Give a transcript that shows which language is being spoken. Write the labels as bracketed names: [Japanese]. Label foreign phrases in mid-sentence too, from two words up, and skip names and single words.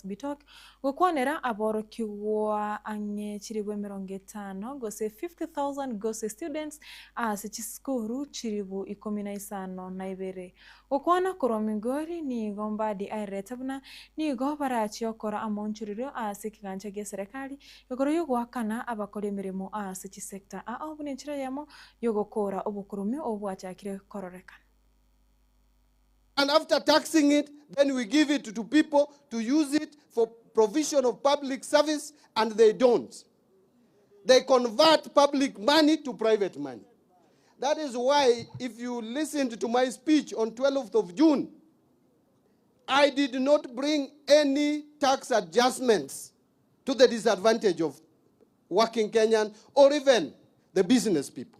[Gusii] Bitok gukwanira aborokigwa anye chiribwe 50 gose 50,000 gose students ase chiskuru chiribu 15 na Ibere ukwana korwa migori nigo Mbadi airetabuna nigo barachiokora amonchuriro ase kigancha gya serikali igoro yogwakana abakora emirimo ase chisekta bunenchira yamo yogokora obukurumi obwachakire kororekana. [English] And after taxing it, then we give it to people to use it for provision of public service, and they don't. They convert public money to private money. That is why, if you listened to my speech on 12th of June, I did not bring any tax adjustments to the disadvantage of working Kenyan or even the business people.